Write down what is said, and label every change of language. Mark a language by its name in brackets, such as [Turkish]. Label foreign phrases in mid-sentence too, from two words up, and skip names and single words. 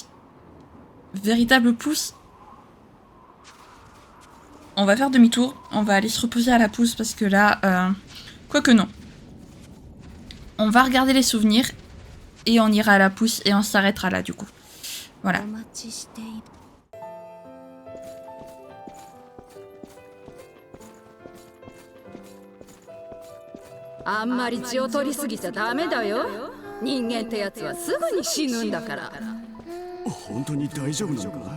[French] Véritable pouce. On va faire demi-tour. On va aller se reposer à la pousse parce que là... Quoique non. On va regarder les souvenirs. Et on ira à la pousse et on s'arrêtera là du coup. Voilà. [Japanese] あんまり血を取りすぎちゃダメだよ。人間ってやつはすぐに死ぬんだから。本当に大丈夫なのか？